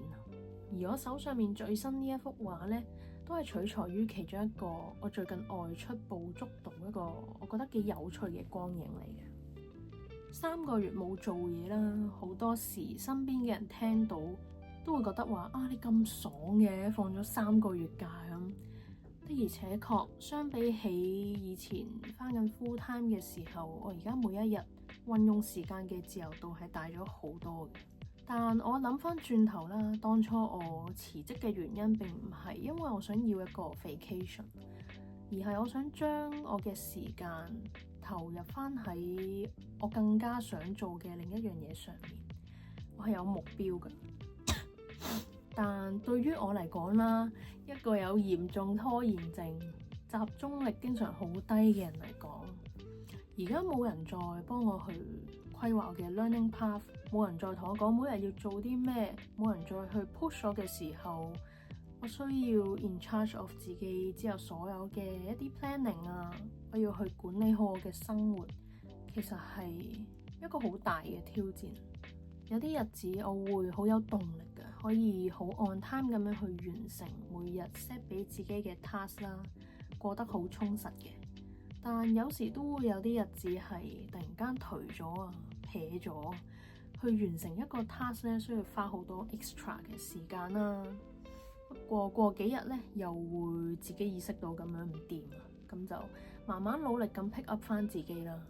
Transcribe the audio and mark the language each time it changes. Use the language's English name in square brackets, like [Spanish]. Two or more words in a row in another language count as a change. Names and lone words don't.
[Cantonese] 而我手上面最新呢一幅畫呢，都係取材於其中一個我最近外出捕捉到一個我覺得幾有趣嘅光影嚟嘅。3個月冇做嘢啦，好多時身邊嘅人聽到都會覺得話啊，你咁爽嘅，放咗3個月假咁。的而且確，相比起以前返緊 [English] full time [Cantonese] 嘅時候，我而家每一日運用時間嘅自由度係大咗好多嘅。但我諗翻轉頭啦，當初我辭職嘅原因並唔係因為我想要一個 vacation， 而係我想將我嘅時間投入翻喺我更加想做嘅另一樣嘢上面。我係有目標嘅。但對於我嚟講啦，一個有嚴重拖延症、集中力經常好低嘅人嚟講，而家冇人再幫我去規劃我嘅 [English] learning path， [Cantonese] 冇人再同我講每日要做啲咩，冇人再去 push 我嘅時候，我需要 [English] in charge of [Cantonese] 自己之後所有嘅一啲 planning 啊，我要去管理好我嘅生活，其實係一個好大嘅挑戰。有啲日子我會好有動力嘅，可以好 [English] on time [Cantonese] 咁樣去完成每日 set 俾自己嘅 task 啦，過得好充實嘅。但有時都會有啲日子係突然間頹咗啊，撇咗，去完成一個 task 咧，需要花好多 extra 嘅時間啦。不過過幾日咧，又會自己意識到咁樣唔掂啊，咁就慢慢努力咁 [English] pick up [Cantonese] 翻自己啦。